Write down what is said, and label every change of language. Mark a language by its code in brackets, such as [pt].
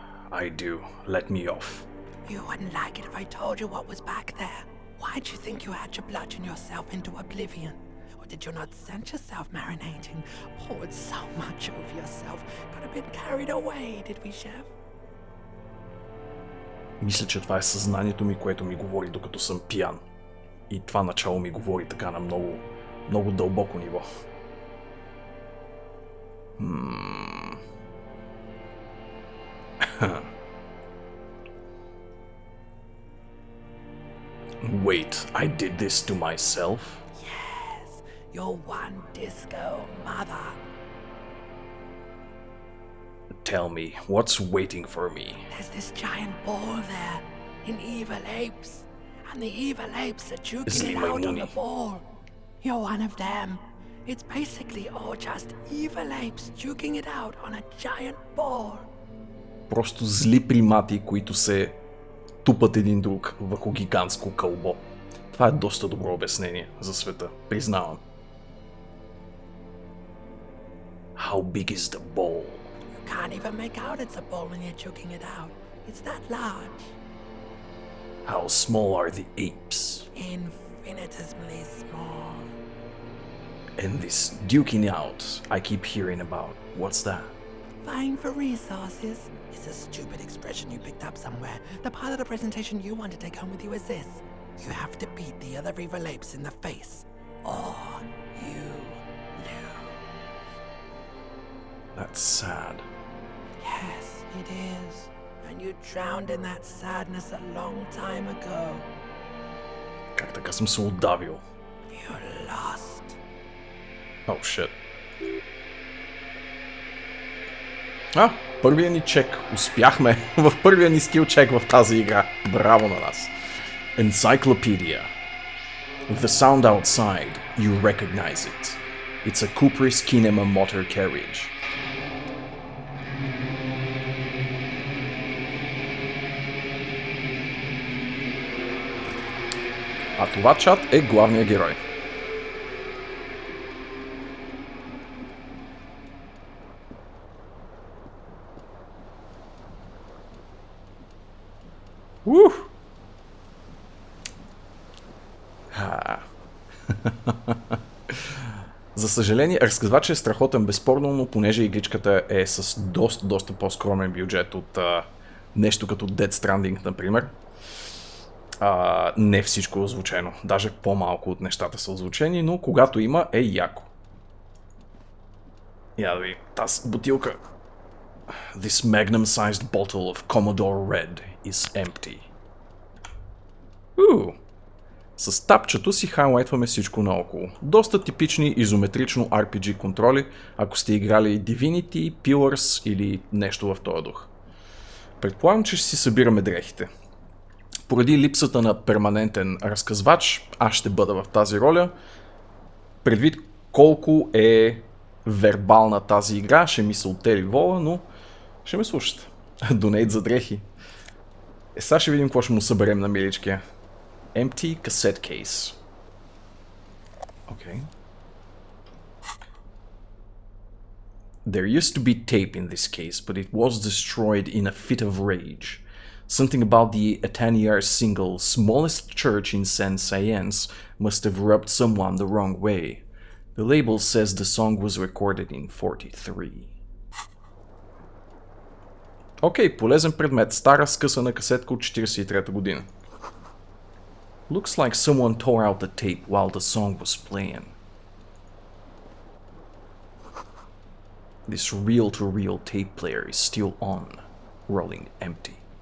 [en] I do. Let me off. You wouldn't like it if I told you what was back there. Why'd you think you had to bludgeon yourself into oblivion? Or did you not sense yourself marinating? Poured so much over yourself. Got a bit carried away, did we, Chef? [bg] Мисля, че това е съзнанието ми, което ми говори докато съм пиян. И това начало ми говори така на много дълбоко ниво. [en] Wait, I did this to myself? Yes, your one disco mother. Tell me, what's waiting for me? There's this giant ball there, in evil apes. And the evil apes are juking it out on the ball. You're one of them. It's basically all just evil apes juking it out on a giant ball. [bg] Просто зли примати, които се тупат един друг върху гигантско кълбо. Това е доста добро обяснение за света, признавам. [en] How big is the ball? You can't even make out it's a ball when you're choking it out. It's that large. How small are the apes? Infinitesimally small. And this duking out I keep hearing about, what's that? Vying for resources is a stupid expression you picked up somewhere. The part of the presentation you want to take home with you is this. You have to beat the other evil apes in the face, or you lose. That's sad. Yes, it is. And you drowned in that sadness a long time ago. [bg] Как така съм се удавил? [en] You lost. Oh shit. [bg] Първия ни чек. Успяхме в първия ни скил чек в тази игра. Браво на нас. Encyclopedia. [en] The sound outside, you recognize it. It's a Cooper's Kinema motor carriage. [bg] А това чат е главният герой. За съжаление, разказвач е страхотен безспорно, но понеже игричката е с доста по-скромен бюджет от нещо като Dead Stranding, например, не всичко е озвучено. Даже по-малко от нещата са озвучени, но когато има, е яко. Я да ви, тази бутилка. [en] This magnum-sized bottle of Commodore Red is empty. [bg] С тапчето си хайлайтваме всичко наоколо. Доста типични изометрично RPG контроли, ако сте играли Divinity, Pillars или нещо в този дух. Предполагам, че ще си събираме дрехите. Поради липсата на перманентен разказвач, аз ще бъда в тази роля. Предвид колко е вербална тази игра, ще ми се оттели вола, но ще ме слушате. Донейт за дрехи. Сега ще видим какво ще му съберем на миличкия. [en] Empty cassette case. Okay. There used to be tape in this case, but it was destroyed in a fit of rage. Something about the Ataniar single Smallest Church in Saint Science must have rubbed someone the wrong way. The label says the song was recorded in 43. [bg] Окей, полезен предмет. Стара скъсана касетка от 43-та година. [en] Looks like someone tore out the tape while the song was playing. This reel-to-reel tape player is still on, rolling empty.